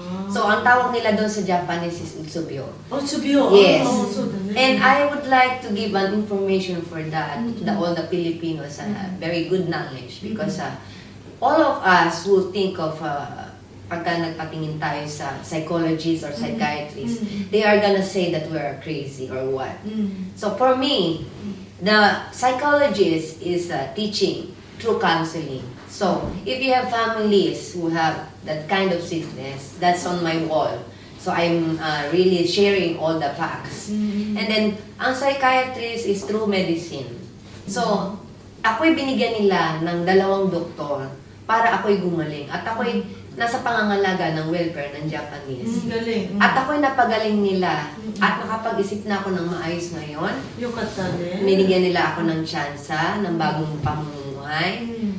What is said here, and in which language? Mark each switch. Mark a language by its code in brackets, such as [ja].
[tl] So, ang tawag nila doon sa Japanese is utsubyo. Utsubyo? [en] Yes. So, And I would like to give an information for that, all the Filipinos, very good knowledge because all of us who think of [tl] pagka nagpatingin tayo sa [en] psychologists or psychiatrists, they are gonna say that we are crazy or what. So for me, the psychologist is teaching through counseling. So if you have families who have that kind of sickness, that's on my wall. So I'm really sharing all the facts. And then, ang psychiatrist is through medicine. [tl] So, ako'y binigyan nila ng 2 doktor para ako'y gumaling. At ako'y nasa pangangalaga ng welfare ng Japanese. Galing. At ako'y napagaling nila at nakapag-isip na ako ng maayos ngayon. Yung katali. Binigyan nila ako ng tsansa, ng bagong pamumuhay.